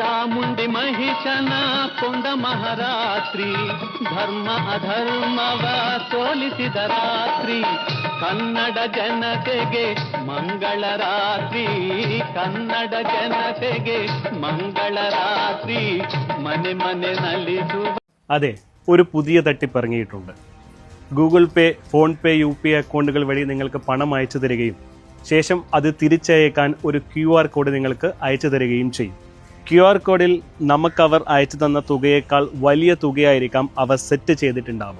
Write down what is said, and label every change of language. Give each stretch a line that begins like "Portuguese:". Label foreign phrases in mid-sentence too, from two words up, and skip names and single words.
Kannada: ಚಾಮುಂಡಿ ಮಹಿಷನ ಕೊಂದ ಮಹಾರಾತ್ರಿ, ಧರ್ಮ ಅಧರ್ಮವ ಸೋಲಿಸಿದ ರಾತ್ರಿ, ಕನ್ನಡ ಜನತೆಗೆ ಮಂಗಳ ರಾತ್ರಿ, ಕನ್ನಡ ಜನತೆಗೆ ಮಂಗಳ ರಾತ್ರಿ, ಮನೆ ಮನೆ ನಲಿಸುವ.
Malayalam: അതെ, ഒരു പുതിയ തട്ടിപ്പ് ഇറങ്ങിയിട്ടുണ്ട്. ഗൂഗിൾ പേ, ഫോൺ പേ, UPI അക്കൗണ്ടുകൾ വഴി നിങ്ങൾക്ക് പണം അയച്ചു തരികയും ശേഷം അത് തിരിച്ചയക്കാൻ ഒരു QR കോഡ് നിങ്ങൾക്ക് അയച്ചു തരികയും ചെയ്യും. QR കോഡിൽ നമുക്കവർ അയച്ചു തന്ന തുകയേക്കാൾ വലിയ തുകയായിരിക്കാം അവർ സെറ്റ് ചെയ്തിട്ടുണ്ടാവുക.